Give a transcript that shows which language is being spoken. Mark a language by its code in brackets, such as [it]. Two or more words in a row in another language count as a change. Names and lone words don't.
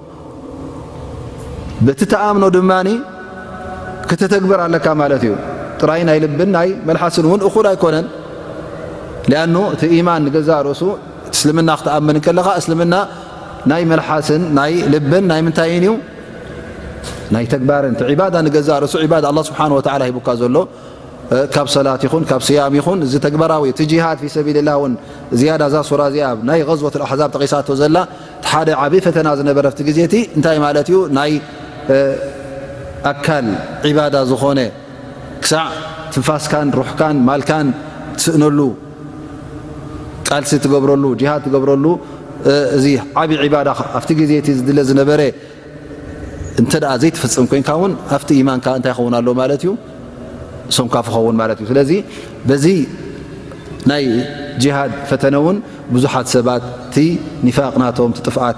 [ti] በቲ ተኣምኖ ድማኒ ከተተግበር ኣለካ ማለት እዩ ጥራይ ናይ ልብን ናይ መልሓስን እውን እኹል ኣይኮነን ሊኣኑ እቲ ኢማን ንገዛእ ርእሱ እስልምና ክትኣምን ከለኻ እስልምና ናይ መልሓስን ናይ ልብን ናይ ምንታይን እዩ ናይ ተግባርን እቲ ዒባዳ ንገዛእ ርእሱ ዒባዳ [ar] الله سبحانه وتعالى [ti] ሂቡካ ዘሎ ካብ ሰላት ይኹን ካብ ስያም ይኹን እዚ ተግባራዊ እቲ [ar] جهاد في سبيل الله [ti] እውን ዝያዳ ዛ ሱራ እዚኣ ናይ [ar] غزوة الأحزاب [ti] ተቂሳቶ ዘላ ሓደ ዓብይ ፈተና ዝነበረ ፍቲ ግዜቲ እንታይ ማለት እዩ ናይ ኣካል ዒባዳ ዝኾነ ክሳዕ ትንፋስካን ሩሕካን ማልካን ትስእነሉ ቃልሲ ትገብረሉ ጂሃድ ትገብረሉ እዚ ዓብይ ዒባዳ ኣብቲ ግዜቲ ዝድለ ዝነበረ እንተደኣ ዘይትፍፅም ኮይንካ እውን ኣብቲ ኢማንካ እንታይ ይኸውን ኣሎ ማለት እዩ ሶምካ ፍኸውን ማለት እዩ ስለዚ በዚ ናይ ጂሃድ ፈተነ እውን ብዙሓት ሰባት እቲ ኒፋቅ ናቶም እቲ ጥፍኣት